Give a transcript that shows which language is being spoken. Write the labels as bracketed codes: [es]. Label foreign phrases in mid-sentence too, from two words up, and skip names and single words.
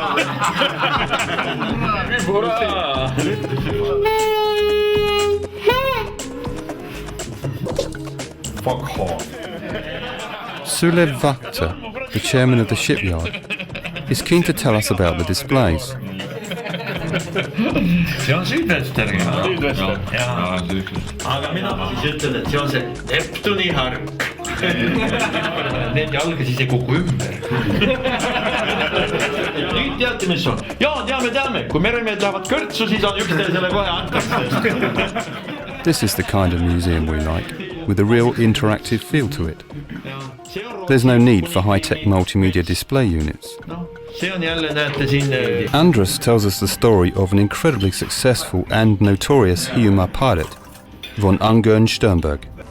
[en] Fuck off. Sulev Vakta, the chairman of the shipyard, is keen to tell us about the displays. [et] See on süüdwester. Jaa, aga mina siis ütlen, et see on see Neptuni hark. Need jalga siis ei kuku ümber. Nüüd teate, mis on? Jaa, teame. Kui meremehed lähevad kõrtsu, siis on üksteisele kohe antakse. [en] This is the kind of museum we like, with a real interactive feel to it. There's no need for high-tech multimedia display units. Andras tells us the story of an incredibly successful and notorious Hiiumaa pirate, von Ungern Sternberg.